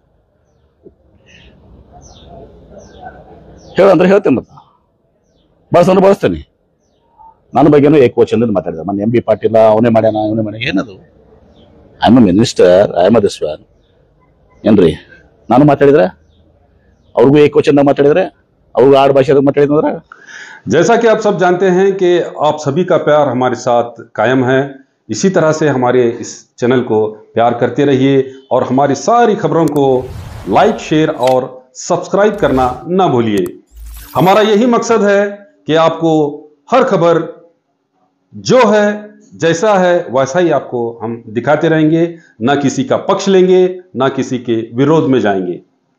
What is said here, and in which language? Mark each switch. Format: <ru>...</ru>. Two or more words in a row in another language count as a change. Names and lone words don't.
<kn>ಹೇಳಂದ್ರೆ ಹೇಳ್ತೇನೆ, ಮತ್ತ ಬಳಸಂದ್ರೆ ಬಳಸ್ತೇನೆ. ನನ್ನ ಬಗ್ಗೆನೂ ಏಕವಚನದಿಂದ ಮಾತಾಡಿದ ಮೊನ್ನೆ MP ಪಾಟೀಲ ಅವನೇ ಮಾಡ್ಯಾನ ಇವನೇ ಮಾಡ್ಯಾನ. ಏನದು?</kn> <en>I am a minister, I am a this one ಏನ್ರಿ?</en> <kn>ನಾನು ಮಾತಾಡಿದ್ರೆ ಅವ್ರಿಗೂ ಏಕವಚನದಾಗ ಮಾತಾಡಿದ್ರೆ ಅವ್ರಿಗೂ ಆಡು ಭಾಷೆದಾಗ ಮಾತಾಡಿದ್ರೆ.</kn> <hi>जैसा कि आप सब जानते हैं कि आप सभी का प्यार हमारे साथ कायम है, इसी तरह से हमारे इस चैनल को प्यार करते रहिए और हमारी सारी खबरों को</hi> <en>like, share</en> <hi>और सब्सक्राइब करना ना भूलिए। हमारा यही मकसद है कि आपको हर खबर जो है जैसा है वैसा ही आपको हम दिखाते रहेंगे, ना किसी का पक्ष लेंगे, ना किसी के विरोध में जाएंगे।</hi>